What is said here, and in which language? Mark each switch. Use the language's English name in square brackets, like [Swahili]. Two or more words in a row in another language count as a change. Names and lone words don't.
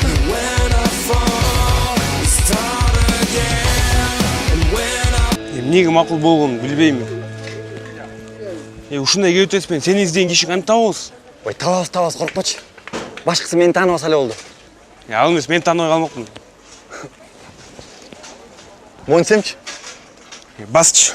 [English] When I fall, start again. And when I [Kyrgyz] Эмнеге макул болгонун билбейм. Ушундай кеп өтөсүн сени издеген киши кантип табабыз? Ой, табабыз, коркпочу. Башкысы мени тааныбаса эле болду. Ал эмес, мен тааныбай калмакмын. Монсемчи? Басчы.